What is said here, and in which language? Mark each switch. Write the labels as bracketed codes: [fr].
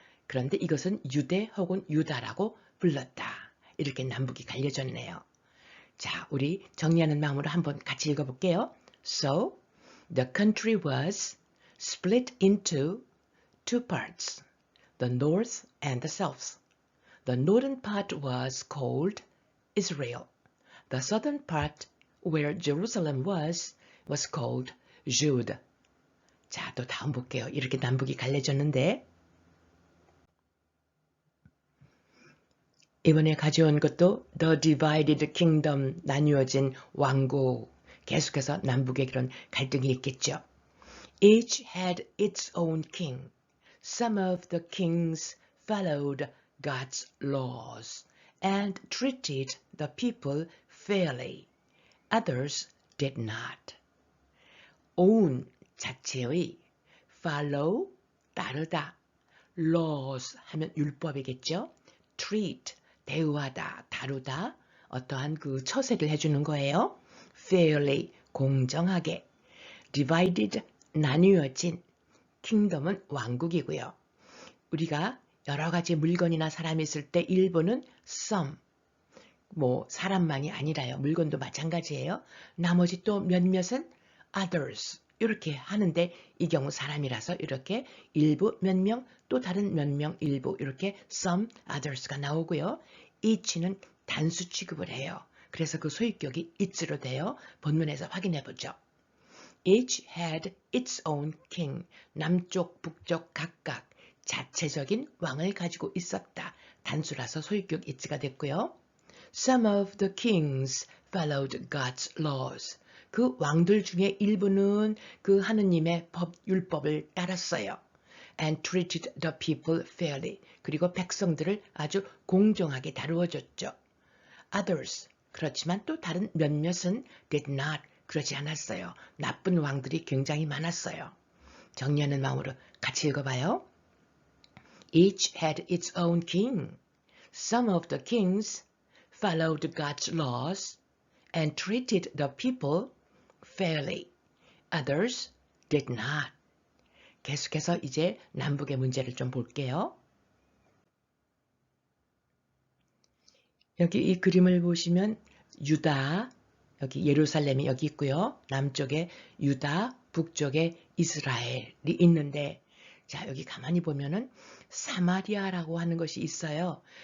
[ko] 그런데 이것은 유대 혹은 유다라고 불렀다. 이렇게 남북이 갈려졌네요. 자, 우리 정리하는 마음으로 한번 같이 읽어볼게요. [en] So, the country was split into two parts, the north and the south. The northern part was called Israel. The southern part, where Jerusalem was called Judah. [ko] 자, 또 다음 볼게요. 이렇게 남북이 갈려졌는데 이번에 가져온 것도 [en] The Divided Kingdom, [ko] 나뉘어진 왕국. 계속해서 남북의 그런 갈등이 있겠죠. [en] Each had its own king. Some of the kings followed God's laws and treated the people fairly. Others did not. [ko] own 자체의 follow 따르다, laws 하면 율법이겠죠. treat 대우하다, 다루다, 어떠한 그 처세를 해주는 거예요. fairly 공정하게. divided 나뉘어진. kingdom은 왕국이고요. 우리가 여러 가지 물건이나 사람이 있을 때 일부는 some, 뭐 사람만이 아니라요. 물건도 마찬가지예요. 나머지 또 몇몇은 others 이렇게 하는데 이 경우 사람이라서 이렇게 일부 몇 명, 또 다른 몇 명, 일부 이렇게 some, others가 나오고요. each는 단수 취급을 해요. 그래서 그 소유격이 it로 돼요. 본문에서 확인해 보죠. [en] Each had its own king. [ko] 남쪽, 북쪽 각각 자체적인 왕을 가지고 있었다. 단수라서 소유격 it가 됐고요. [en] Some of the kings followed God's laws. [ko] 그 왕들 중에 일부는 그 하느님의 법, 율법을 따랐어요. [en] And treated the people fairly. [ko] 그리고 백성들을 아주 공정하게 다루어줬죠. [en] Others. [ko] 그렇지만 또 다른 몇몇은 [en] did not. [ko] 그러지 않았어요. 나쁜 왕들이 굉장히 많았어요. 정리하는 마음으로 같이 읽어봐요. [en] Each had its own king. Some of the kings followed God's laws and treated the people fairly. Others did not. [ko] 계속해서 이제 남북의 문제를 좀 볼게요. 여기 이 그림을 보시면 유다, 여기 예루살렘이 여기 있고요. 남쪽에 유다, 북쪽에 이스라엘이 있는데 자, 여기 가만히 보면은 사마리아라고 하는 것이 있어요.